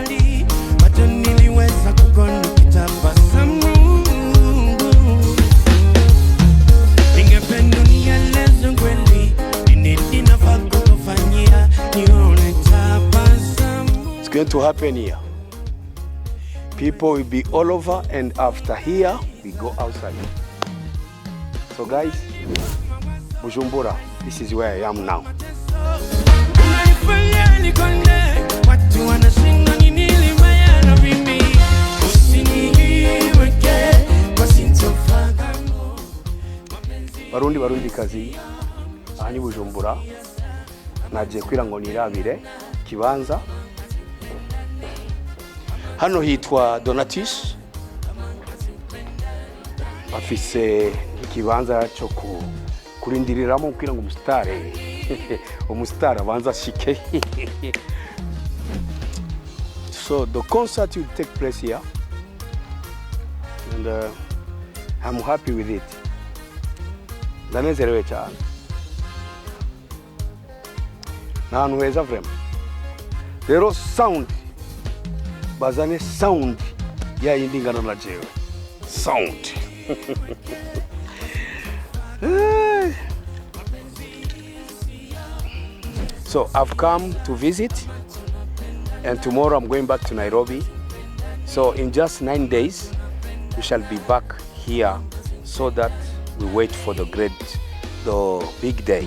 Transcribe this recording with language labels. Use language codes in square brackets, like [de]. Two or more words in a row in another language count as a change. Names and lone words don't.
[en] It's going to happen here. People will be all over, and after here, we go outside. So guys, Bujumbura, this is where I am now. [rn] Barundi kazi, aha ni Bujumbura, nagiye kwira ngo nirabire kibanza. Hano hitwa Donatis, afise ikibanza cyo kurindiriramo kwira ngo umusitari abanza shike. So the concert will take place here, and I'm happy with it. Ndanezerewe cyane. Nahantu heza vraiment. Rero sound, bazane sound ya yindi ngana na jewe. Sound. [en] So I've come to visit, and tomorrow I'm going back to Nairobi. So in just 9 days, we shall be back here so that we wait for the big day.